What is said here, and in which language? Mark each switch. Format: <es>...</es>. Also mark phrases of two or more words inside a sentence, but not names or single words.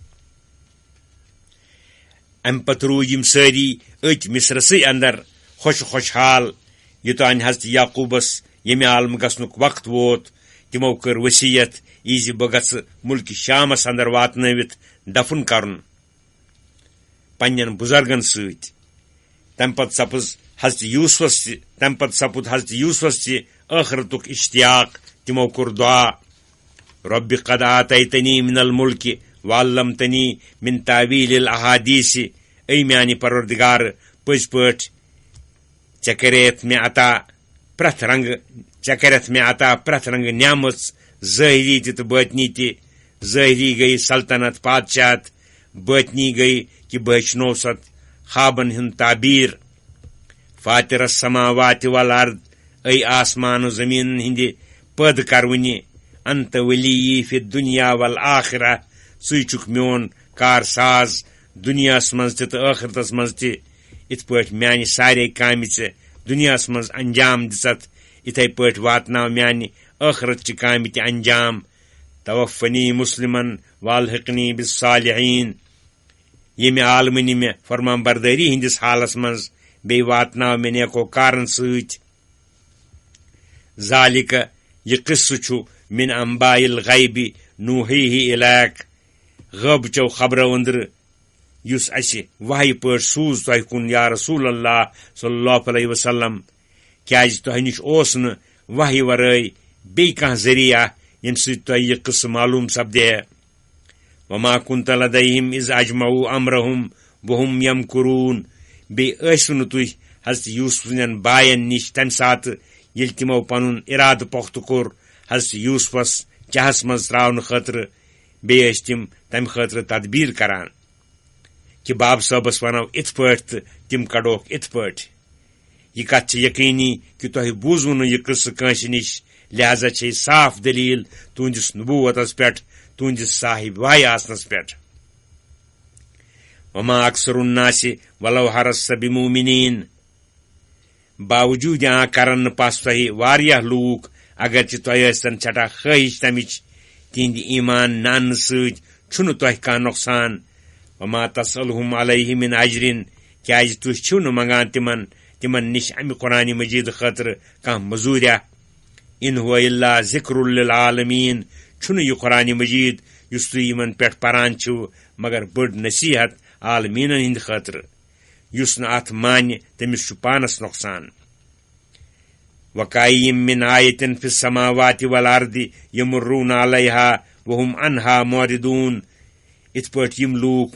<ks>امہِ پتہٕ روٗدۍ یِم سٲری أتۍ مصرسٕے اندر خوشحال یوٚتانۍ حضرت یعقوٗبس ییٚمہِ عالمہٕ گژھنُک وقت ووت تِمو کٔر ؤصیت یی زِ بہٕ گژھٕ مُلکہِ شامس اندر واتنٲوِتھ دفن کرُن پننٮ۪ن بُزرگن سۭتۍ تمہِ پتہٕ سپُد حضرت یوسفس تہِ ٲخرتُک اشتیاق تِمو کوٚر دعا</ks> <ar>رۄبِ قد آتیتنی من الملکہِ وعلمتنی من تعویل الاحادیث</ar> <ks>اے میانہِ پروردگار پٔزۍ پٲٹھۍ ژےٚ کریتھ مےٚ عطا پرٛٮ۪تھ رنگہٕ نعمژ ظٲہری تہِ تہٕ بٲطنی تہِ ظٲہری گٔیے سلطنت بادشاہت بٲطنی گٔیے کہِ بہٕ ہیٚچھنووسَتھ خوابن ہُنٛد تعبیٖر</ks> <ar>فاطر السماوات والارض</ar> <ks>اے آسمان و زمیٖنن ہِنٛدِ پٲدٕ کروٕنہِ</ks> <ar>انت ولی فی الدنیا والآخرہ</ar> <ks>ژٕے چھُکھ میون کار ساز دُنیاہس منٛز تہِ تہٕ ٲخرتس منٛز تہِ یِتھ پٲٹھۍ میانہِ سارے کامہِ ژےٚ دُنیاہس منٛز انجام دِژتھ یِتھے پٲٹھۍ واتناو میانہِ ٲخرتچہِ کامہِ تہِ انجام</ks> <ar>توفنی مسلمن والحقنی بالصالحین</ar> <ks>ییٚمہِ عالمہٕ نہِ مےٚ فرمان بردٲری ہِنٛدِس حالس منٛز بیٚیہِ واتناو مےٚ نیکو کارن سۭتۍ ذالِکہ یہِ قصہٕ چھُ</ks> <ar>من انباء الغیبِ نوحیہ الیک</ar> <ks>غٲبچو خبرو أنٛدرٕ یُس اسہِ وحی پٲٹھۍ سوٗز تۄہہِ کُن</ks> <ar>یا رسول اللہ صلی اللہ علیہ وسلم</ar> <ks>کیٛازِ تۄہہِ نِش اوس نہٕ وحی ورٲے بیٚیہِ کانٛہہ ذٔریعہ ییٚمہِ سۭتۍ تۄہہِ یہِ قصہٕ معلوٗم سپدے</ks> <ar>وما كنت لديهم اذ اجمعوا امرهم وهم</ar> <ks>يمكرون بیٚیہِ ٲسِو نہٕ تُہۍ حضرت یوسف سٕنٛدٮ۪ن باین نِش تمہِ ساتہٕ ییٚلہِ تِمو پنُن ارادٕ پۄختہٕ کوٚر حضرت یوسفس چاہس منٛز تراونہٕ خٲطرٕ بیٚیہِ ٲسۍ تِم تمہِ خٲطرٕ تدبیٖر کران کہِ باب صٲبس ونو یِتھ پٲٹھۍ تہٕ تِم کڑوکھ یِتھ پٲٹھۍ یہِ کتھ چھِ یقیٖنی کہِ تۄہہِ بوٗزوٕ نہٕ یہِ قصہٕ کٲنٛسہِ نِش لہذا چھے صاف دلیٖل تُہنٛدِس نبوتس پٮ۪ٹھ تُہنٛدِس صاحب واے آسنس پٮ۪ٹھ</ks> <ar>وما اکثر الناس ولو حرصت بمؤمنین</ar> <ks>باوجوٗد کرن نہٕ پس تۄہہِ واریاہ لوٗکھ اگرچہِ تۄہہِ ٲسۍتن سٮ۪ٹھاہ خٲہِش تمِچ تِہنٛدِ ایمان نہٕ اننہٕ سۭتۍ چھُنہٕ تۄہہِ کانٛہہ نۄقصان</ks> <ar>وما تسألهم علیہ من اجرن</ar> <ks>کیٛازِ تُہۍ چھِو نہٕ منگان تِمن نِش امہِ قرآنِ مجیٖد خٲطرٕ کانٛہہ مٔزوٗریا</ks> <ar>ان هو الا ذکر للعالمین</ar> <ks>چھُنہٕ یہِ قرآنِ مجیٖد یُس تُہۍ یِمن پٮ۪ٹھ پران چھِو مگر بٔڑ نصیحت عالمیٖنن ہٕنٛدِ خٲطرٕ یُس نہٕ اتھ مانہِ تٔمِس چھُ پانس نۄقصان</ks> <ar>وکایم من آیتن فی السماوات والارض یمرون علیہا وہم عنہا معرضون</ar> <ks>یِتھ پٲٹھۍ یِم لوٗکھ</ks>